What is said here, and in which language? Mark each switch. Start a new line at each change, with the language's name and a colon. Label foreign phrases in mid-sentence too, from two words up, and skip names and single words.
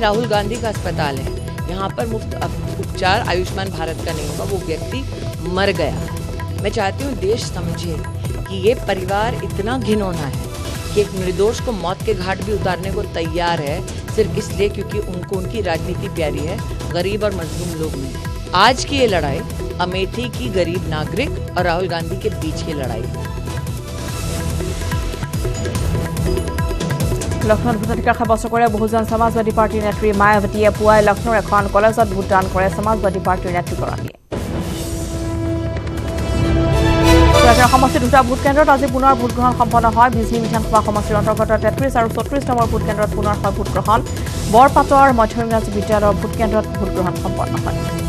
Hindi: राहुल गांधी का अस्पताल है यहाँ पर मुफ्त उपचार आयुष्मान भारत का नहीं होगा वो व्यक्ति मर गया मैं चाहती हूँ देश समझे कि ये परिवार इतना घिनौना है कि एक निर्दोष को मौत के घाट भी उतारने को तैयार है सिर्फ इसलिए क्योंकि उनको उनकी राजनीति प्यारी है गरीब और मजलूम लोग नहीं आज की ये लड़ाई अमेठी की गरीब नागरिक और राहुल गांधी के बीच की लड़ाई
Assamese: লক্ষ্ণৌত ভোটাধিকাৰ সাব্যস্ত কৰে বহুজন সমাজবাদী পাৰ্টীৰ নেত্ৰী মায়াৱতীয়ে পুৱাই লক্ষ্ণৌৰ এখন কলেজত ভোটদান কৰে সমাজবাদী পাৰ্টীৰ নেত্ৰীগৰাকীয়ে সমষ্টিৰ 2টা ভোটকেন্দ্ৰত আজি পুনৰ ভোটগ্ৰহণ সম্পন্ন হয় বিজনী বিধানসভা সমষ্টিৰ অন্তৰ্গত 33 আৰু 34 নম্বৰ ভোটকেন্দ্ৰত পুনৰ হয় ভোটগ্ৰহণ বৰপাতৰ মধ্য ইংৰাজী বিদ্যালয়ৰ ভোটকেন্দ্ৰত ভোটগ্ৰহণ সম্পন্ন হয়